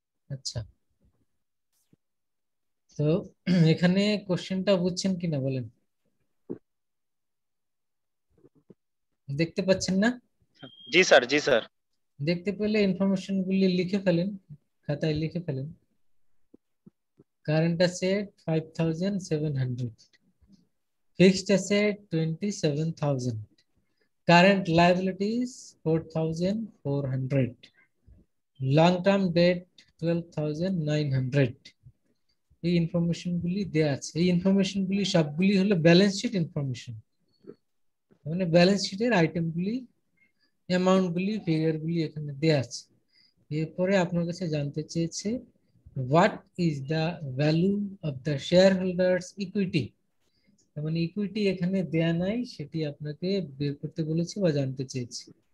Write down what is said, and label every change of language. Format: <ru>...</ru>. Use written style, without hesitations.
<bn>আচ্ছা, তো এখানে কোশ্চেনটা বুঝছেন কিনা বলেন, দেখতে পাচ্ছেন না? জি স্যার, জি স্যার। দেখতে পেলে ইনফরমেশন গুলি লিখে ফেলেন, খাতায় লিখে ফেলেন।</bn> <en>Current asset 5700, fixed asset 27000, current liabilities 4400, long term debt 12900।</en> <bn>এই ইনফরমেশন গুলি দেয়া আছে। এই ইনফরমেশন গুলি সবগুলি হলো ব্যালেন্স শিট ইনফরমেশন, মানে ব্যালেন্স শিটের আইটেম গুলি, অ্যামাউন্ট গুলি, ফিগার গুলি এখানে দেয়া আছে। এরপরে আপনার কাছে জানতে চেয়েছে</bn> <en>what is the value of the shareholders equity,</en> <bn>মানে ইকুইটি এখানে দেয়া নাই, সেটি আপনাকে বের করতে বলেছি বা জানতে চেয়েছি।</bn>